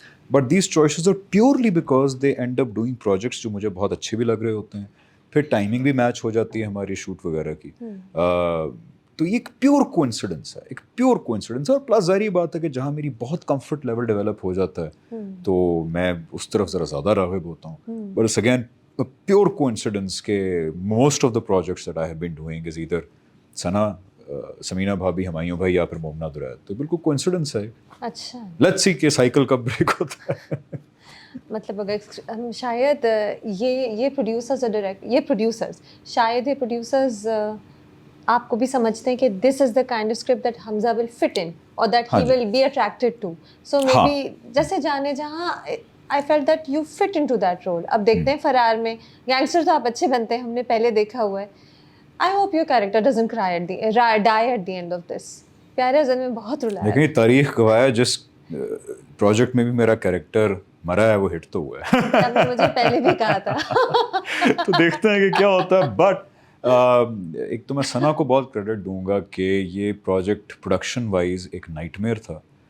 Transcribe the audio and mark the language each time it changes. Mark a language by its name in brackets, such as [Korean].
[English] but these choices are purely because they end up doing projects [Hindi] जो मुझे बहुत अच्छे भी लग रहे होते हैं. फिर टाइमिंग भी मैच हो जाती है हमारी शूट वगैरह की. तो ये एक प्योर कोइंसिडेंस है, एक प्योर कोइंसिडेंस है. और प्लस ज़ाहिर बात है कि जहाँ मेरी बहुत कंफर्ट लेवल डेवलप हो जाता है तो मैं उस तरफ ज़रा ज़्यादा राग़िब होता हूँ. [English] But it's again a pure coincidence के most of the projects that I have been doing is either Sana, Samina भाभी, हुमायूं भाई या फिर मोमना दुरैद. [Hindi] तो बिल्कुल coincidence है. अच्छा, [English] let's see [Hindi] कि साइकिल कब ब्रेक होता है. मतलब अगर शायद ये प्रोड्यूसर्स और डायरेक्ट ये प्रोड्यूसर्स शायद ये प्रोड्यूसर्स आपको भी समझते हैं कि [English] this is the kind of script that Hamza will fit in [Hindi] और [English] That he will be attracted to. So maybe जैसे जाने जहाँ I felt that you fit into that role. [Hindi] अब देखते हैं फरार में गैंगस्टर तो आप अच्छे बनते हैं, हमने पहले देखा हुआ है. [English] I hope your character doesn't die at the end of this. [Hindi] प्यारे अज़ल में बहुत रुलाया. लेकिन तारीख गवाह है, जिस प्रोजेक्ट में भी मेरा कैरेक्टर मरा है वो हिट तो हुआ है. आपने मुझे पहले भी कहा था. तो देखते हैं कि क्या होता है. बट एक तो मैं सना को बहुत क्रेडिट दूंगा कि ये प्रोजेक्ट प्रोडक्शन वाइज एक नाइटमेयर था.